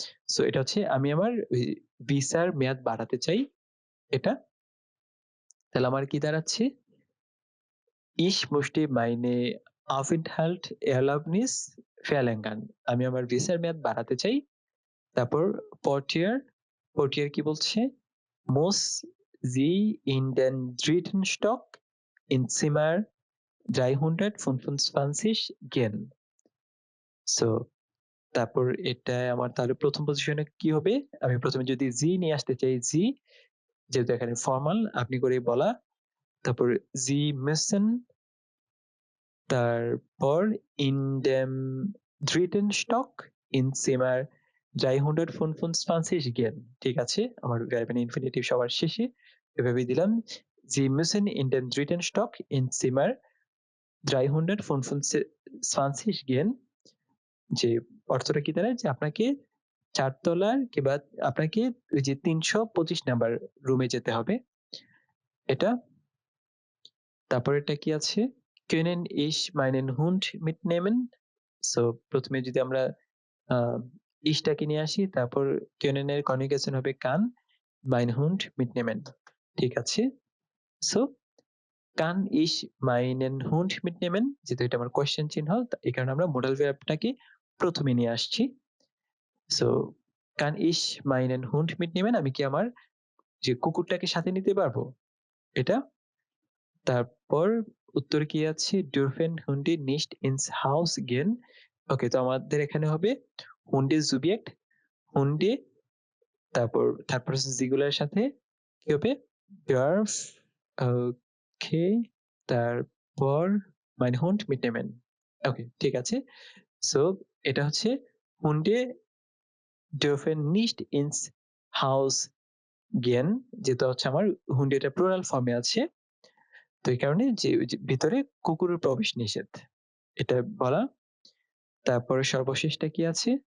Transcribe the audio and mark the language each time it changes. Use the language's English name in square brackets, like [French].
[Bangla] So এটা হচ্ছে আমি আমার ভিসার মেয়াদ বাড়াতে চাই এটা। তাহলে আমার কি দাঁড়াচ্ছে? [German] Ich möchte meine Aufenthaltserlaubnis verlängern. [Bangla] আমি আমার ভিসার মেয়াদ বাড়াতে চাই। তারপর Portier কি বলছে? [German] Muss sie in den dritten Stock in Zimmer 325 gehen. [Bangla] So তারপর এটা আমার তাহলে ১ম পজিশনে কি হবে? আমি প্রথমে যদি sie নিয়ে আসতে চাই, sie, যেহেতু এখানে ফরমাল আপনি করে বলা, তারপর [German] sie müssen, [Bangla] তারপর [German] in dem dritten Stock in Zimmer 325 gehen. [Bangla] ঠিক আছে? আমার verb in infinitive সবার শেষে এভাবেই দিলাম। [German] Sie müssen in den dritten Stock in Zimmer 325 gehen. [Bangla] যে অর্থটা কি দাঁড়ায়? যে আপনাকে ৪ তলার কিংবা আপনাকে ওই যে ৩২৫ নাম্বার রুমে যেতে হবে। এটা। তারপরেরটা কি আছে? [German] Können ich meinen Hund mitnehmen? [Bangla] So প্রথমে যদি আমরা আ ich টাকে নিয়ে আসি, তারপর können এর conjugation হবে kann, [German] mein Hund mitnehmen. [Bangla] ঠিক আছে? [German] সো kann ich meinen Hund mitnehmen? [Bangla] যেহেতু এটা আমার কোয়েশ্চেন চিহ্ন, এই কারণে আমরা modal verb টাকে প্রথমে নিয়ে আসছি। So [German] kann ich meinen Hund mitnehmen? [Bangla] আমি কি আমার যে কুকুরটাকে সাথে নিতে পারবো? এটা। তারপর উত্তরে কি আছে? [German] dürfen Hunde nicht ins Haus gehen? [Bangla] ওকে, তো আমাদের এখানে হবে Hunde Subjekt, Hunde, তারপর থার্ড পারসন সিঙ্গুলার এর সাথে কি হবে? [German] darf, [Bangla] ওকে, তারপর [German] mein Hund mitnehmen. [Bangla] ওকে, ঠিক আছে। সো এটা হচ্ছে [German] Hunde dürfen nicht ins Haus gehen, [Bangla] যেটা হচ্ছে আমার Hunde টা প্লুরাল ফর্মে আছে। তো এই কারণে যে ভিতরে কুকুরের প্রবেশ নিষেধ, এটা বলা। তারপরে সর্বশেষটা কি আছে?